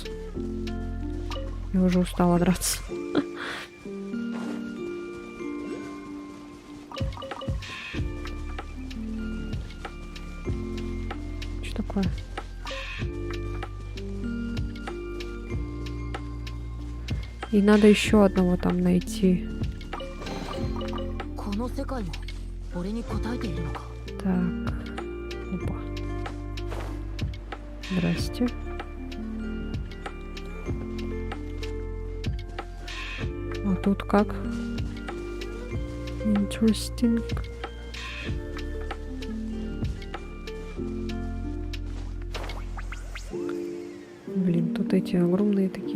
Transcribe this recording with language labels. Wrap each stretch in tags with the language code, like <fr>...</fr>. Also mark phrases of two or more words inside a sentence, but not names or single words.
<ru>Я уже устала драться. Что такое? И надо еще одного там найти.</ru> <ja>この世界も俺に答えているのか。</ja> <ru>Так. Опа. Здрасте. А тут как? Interesting. Блин, тут эти огромные такие.</ru>